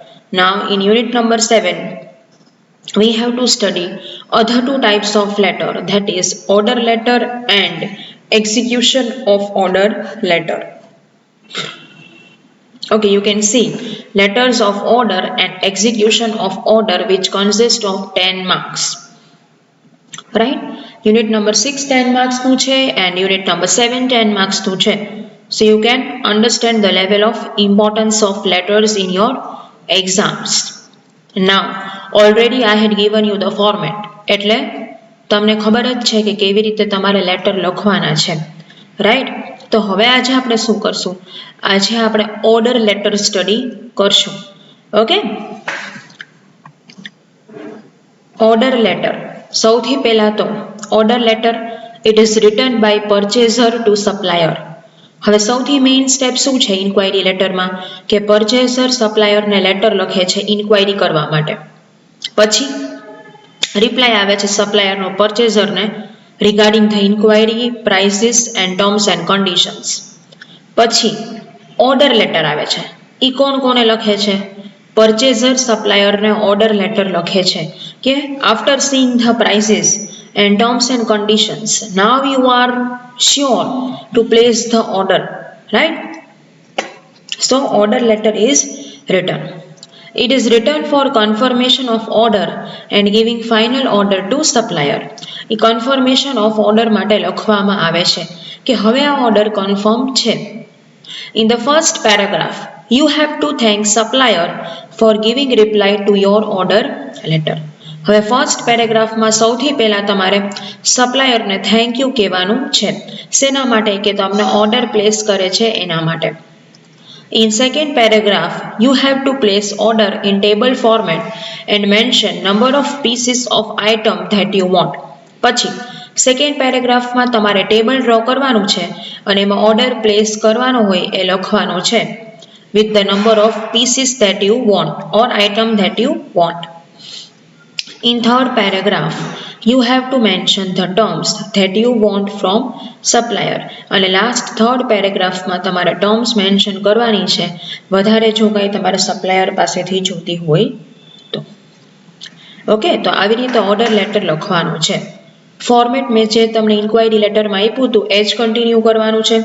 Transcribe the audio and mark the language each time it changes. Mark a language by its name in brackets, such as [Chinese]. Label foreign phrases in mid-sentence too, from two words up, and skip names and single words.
[English] Now in unit number 7, we have to study other two types of letter, that is order letter and execution of order letter. Okay, you can see letters of order and execution of order which consist of 10 marks. Right? Unit number 6 10 marks [Gujarati] નું છે [English] and unit number 7 10 marks [Gujarati] નું છે. [English] So you can understand the level of importance of letters in your exams. Now, already I had given you the format. [Gujarati] એટલે તમને ખબર જ છે કે કેવી રીતે તમારે લેટર લખવાના છે. રાઈટ? તો હવે આજે આપણે શું કરશું? આજે આપણે [English] order letter study [Gujarati] કરશું. ઓકે? [English] order letter [Gujarati] સૌથી પહેલા તો [English] order letter it is written by purchaser to supplier. [Gujarati] હવે સૌથી મેઇન સ્ટેપ શું છે ઇન્ક્વાયરી લેટરમાં કે પરચેઝર સપ્લાયરને લેટર લખે છે ઇન્ક્વાયરી કરવા માટે. પછી રિપ્લાય આવે છે સપ્લાયરનો પરચેઝરને [English] regarding the inquiry, prices and terms and conditions. [Gujarati] પછી [English] order letter [Gujarati] આવે છે. ઈ કોણ કોને લખે છે? પરચેઝર સપ્લાયરને ઓર્ડર લેટર લખે છે કે [English] after seeing the prices and terms and conditions, now you are sure to place the order, right? So order letter is written. It is written for confirmation of order and giving final order to supplier. [Gujarati] એ [English] confirmation of order [Gujarati] માટે લખવામાં આવે છે કે હવે આ [English] order confirm [Gujarati] છે. [English] In the first paragraph, you have to thank supplier for giving reply to your order letter. [Gujarati] હવે ફર્સ્ટ પેરેગ્રાફમાં સૌથી પહેલા તમારે સપ્લાયરને [English] thank you [Gujarati] કહેવાનું છે. શેના માટે? કે તમને [English] order place [Gujarati] કરે છે એના માટે. [English] In second paragraph, you have to place order in table format and mention number of pieces of item that you want. [Gujarati] પછી સેકન્ડ પેરેગ્રાફમાં તમારે [English] table draw [Gujarati] કરવાનું છે અને એમાં [English] order place [Gujarati] કરવાનો હોય એ લખવાનો છે [English] with the number of pieces that you want [Gujarati] or item that you want. [English] In third paragraph, you have to mention the terms that you want from supplier. [Gujarati] અને લાસ્ટ થર્ડ પેરેગ્રાફમાં તમારે [English] terms mention [Gujarati] કરવાની છે વધારે જો કંઈ તમારે સપ્લાયર પાસેથી જોતી હોય તો. ઓકે, તો આવી રીતે ઓર્ડર લેટર લખવાનું છે. ફોર્મેટ મેં જે તમને ઇન્ક્વાયરી લેટરમાં આપ્યું હતું એ જ કન્ટિન્યુ કરવાનું છે.